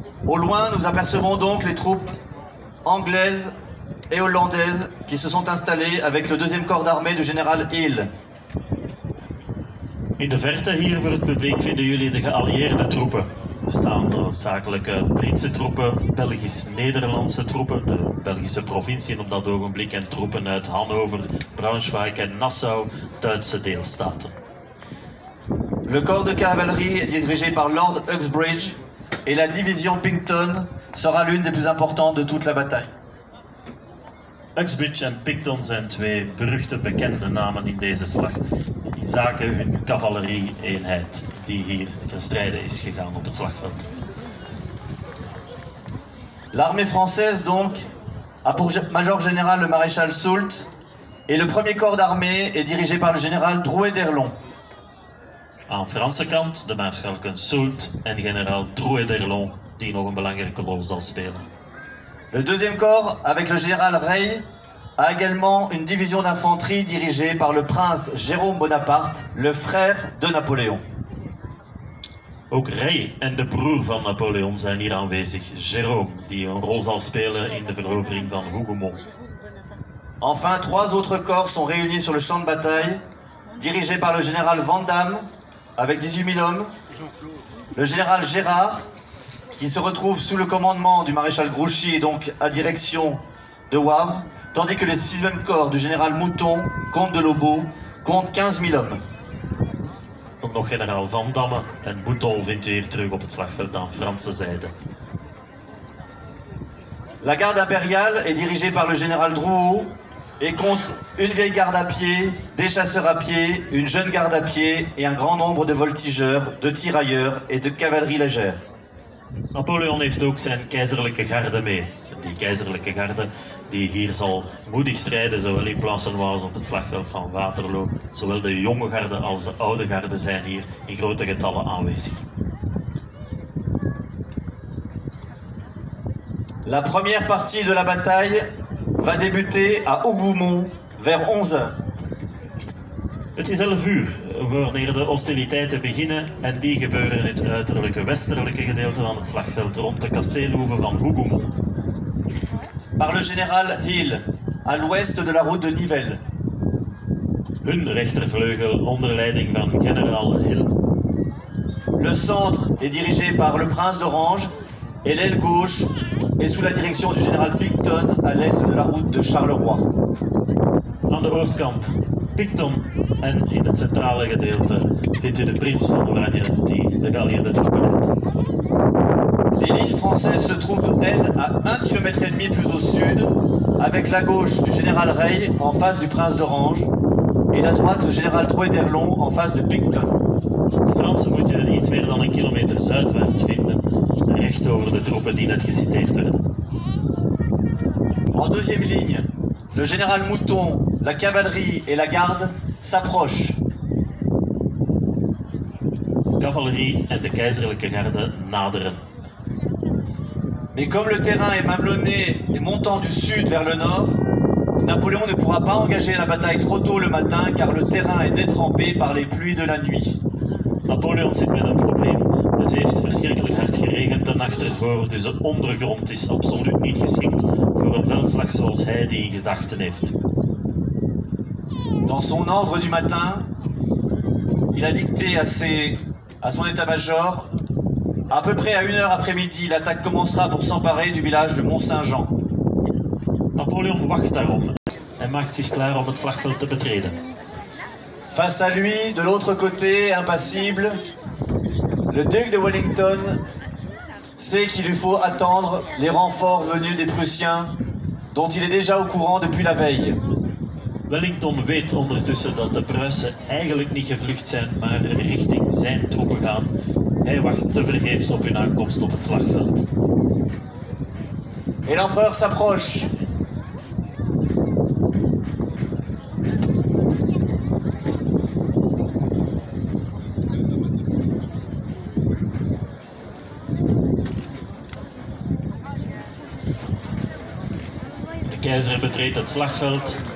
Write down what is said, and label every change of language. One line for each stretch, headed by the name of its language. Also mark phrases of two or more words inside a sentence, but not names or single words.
French: Au loin, nous apercevons donc les troupes anglaises et hollandaises qui se sont installées avec le deuxième corps d'armée du général Hill.
Dutch: In de verte hier voor het publiek vinden jullie de geallieerde troepen. Er staan hoofdzakelijk Britse troepen, Belgisch-Nederlandse troepen, de Belgische provincie op dat ogenblik en troepen uit Hannover, Braunschweig en Nassau, Duitse deelstaten.
French: Le corps de cavalerie est dirigé par Lord Uxbridge et la division Picton sera l'une des plus importantes de toute la bataille.
Dutch: Uxbridge en Picton zijn twee beruchte bekende namen in deze slag. In zaken hun cavalerie-eenheid die hier ten strijde is gegaan op het slagveld.
French: L'armée française donc a pour major général le maréchal Soult et le premier corps d'armée est dirigé par le général Drouet d'Erlon.
Dutch: Aan de Franse kant de maarschalken Soult en generaal Drouet d'Erlon die nog een belangrijke rol zal spelen.
French: Le deuxième corps, avec le général Rey, a également une division d'infanterie dirigée par le prince Jérôme Bonaparte, le frère de Napoléon.
Dutch: Ook Rey en de broer van Napoleon zijn hier aanwezig, Jérôme, die een rol zal spelen in de verovering van Hougoumont.
French: Enfin, 3 autres corps sont réunis sur le champ de bataille, dirigés par le général Vandamme, avec 18 000 hommes, le général Gérard, qui se retrouve sous le commandement du maréchal Grouchy et donc à direction de Wavre, tandis que le 6e corps du général Mouton, comte de Lobau, compte 15 000 hommes.
Dutch: Ook nog generaal Van Damme en Mouton vindt u hier terug op het slagveld aan Franse zijde.
French: La garde impériale est dirigée par le général Drouot et compte une vieille garde à pied, des chasseurs à pied, une jeune garde à pied et un grand nombre de voltigeurs, de tirailleurs et de cavalerie légère.
Dutch: Napoleon heeft ook zijn keizerlijke garde mee. Die keizerlijke garde die hier zal moedig strijden, zowel in Plancenoit als op het slagveld van Waterloo. Zowel de jonge garde als de oude garde zijn hier in grote getallen aanwezig.
French: La première partie de la bataille va débuter à Hougoumont vers 11 h.
Dutch: Het is 11 uur wanneer de hostiliteiten beginnen en die gebeuren in het uiterlijke westelijke gedeelte van het slagveld rond de kasteelhoeve van Hougoumont.
French: Par le général Hill, à l'ouest de la route de Nivelles.
Dutch: Hun rechtervleugel onder leiding van generaal Hill.
French: Le centre est dirigé par le prince d'Orange et l'aile gauche est sous la direction du général Picton à l'est de la route de Charleroi.
Dutch: Aan de oostkant Picton en in het centrale gedeelte vindt u de prins van Oranje die de geallieerde troepen leidt.
French: Les lignes françaises se trouvent, elles, à 1,5 km plus au sud, avec la gauche du général Rey en face du prince d'Orange et la droite le général Drouet d'Erlon en face de Picton.
Dutch: De Fransen moet je iets meer dan 1 kilometer zuidwaarts vinden, recht over de troepen die net geciteerd werden.
French: En deuxième ligne, le général Mouton, la cavalerie et la garde s'approchent.
Dutch: Cavalerie en de keizerlijke garde naderen.
French: Mais comme le terrain est mamelonné et montant du sud vers le nord, Napoléon ne pourra pas engager la bataille trop tôt le matin car le terrain est détrempé par les pluies de la nuit.
Dutch: Napoleon zit met een probleem. Het heeft verschrikkelijk hard geregend de nacht ervoor, dus de ondergrond is absoluut niet geschikt voor een veldslag zoals hij die in gedachten heeft.
French: Dans son ordre du matin, il a dicté à son état-major: à peu près à 1 h après-midi, l'attaque commencera pour s'emparer du village de Mont-Saint-Jean.
Dutch: Napoleon wacht daarom en maakt zich klaar om het slagveld te betreden.
French: Face à lui, de l'autre côté, impassible, le duc de Wellington sait qu'il lui faut attendre les renforts venus des Prussiens, dont il est déjà au courant depuis la veille.
Dutch: Wellington weet ondertussen dat de Pruisen eigenlijk niet gevlucht zijn, maar richting zijn troepen gaan. Hij wacht tevergeefs op hun aankomst op het slagveld.
French: Et l'empereur s'approche.
Dutch: De keizer betreedt het slagveld.